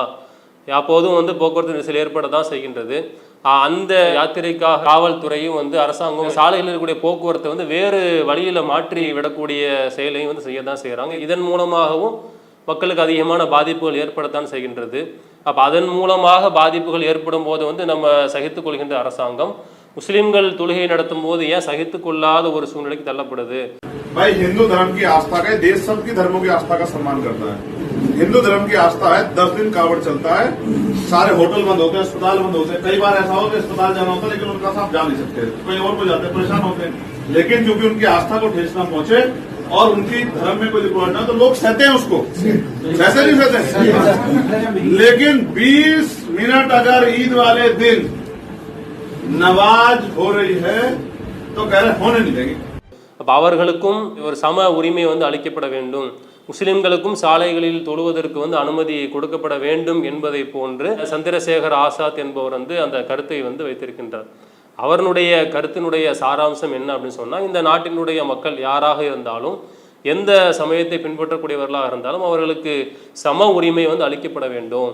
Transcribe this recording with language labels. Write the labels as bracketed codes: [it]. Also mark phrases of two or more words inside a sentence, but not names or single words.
[ta] அப்போதும் வந்து போக்குவரத்து நெரிசல் ஏற்பட தான் செய்கின்றது. அந்த யாத்திரைக்காக காவல்துறையும் வந்து அரசாங்கம் சாலையில் இருக்கக்கூடிய போக்குவரத்தை வந்து வேறு வழியில் மாற்றி விடக்கூடிய செயலையும் வந்து செய்யத்தான் செய்கிறாங்க. இதன் மூலமாகவும் மக்களுக்கு அதிகமான பாதிப்புகள் ஏற்படத்தான் செய்கின்றது. அப்போ அதன் மூலமாக பாதிப்புகள் ஏற்படும் போது வந்து நம்ம சகித்துக் கொள்கின்ற அரசாங்கம் முஸ்லிம்கள் தொழுகை நடத்தும் போது ஏன் சகித்துக் கொள்ளாத ஒரு சூழ்நிலைக்கு தள்ளப்படுது? [hi] भाई हिंदू धर्म की आस्था का देश सबकी धर्मों की आस्था का सम्मान करता है। हिंदू धर्म की आस्था है, 10 दिन कावड़ चलता है, सारे होटल बंद होते हैं, अस्पताल बंद होते हैं। कई बार ऐसा हो कि अस्पताल जाना होता है लेकिन उनका साहब जा नहीं सकते, कहीं और को जाते हैं, परेशान होते हैं। लेकिन क्योंकि उनकी आस्था को ठेस न पहुंचे और उनकी धर्म में कोई रुकावट ना, तो लोग सहते हैं उसको, सहते नहीं सहते। लेकिन 20 मिनट अगर ईद वाले दिन नमाज हो रही है तो कह रहे होने नहीं देंगे। [ta] அப்போ அவர்களுக்கும் ஒரு சம உரிமை வந்து அளிக்கப்பட வேண்டும், முஸ்லிம்களுக்கும் சாலைகளில் தொழுவதற்கு வந்து அனுமதி கொடுக்கப்பட வேண்டும் என்பதை போன்று சந்திரசேகர் ஆசாத் என்பவர் வந்து அந்த கருத்தை வந்து வைத்திருக்கின்றார். அவருடைய கருத்தினுடைய சாராம்சம் என்ன அப்படின்னு சொன்னால், இந்த நாட்டினுடைய மக்கள் யாராக இருந்தாலும், எந்த சமயத்தை பின்பற்றக்கூடியவர்களாக இருந்தாலும் அவர்களுக்கு சம உரிமை வந்து அளிக்கப்பட வேண்டும்.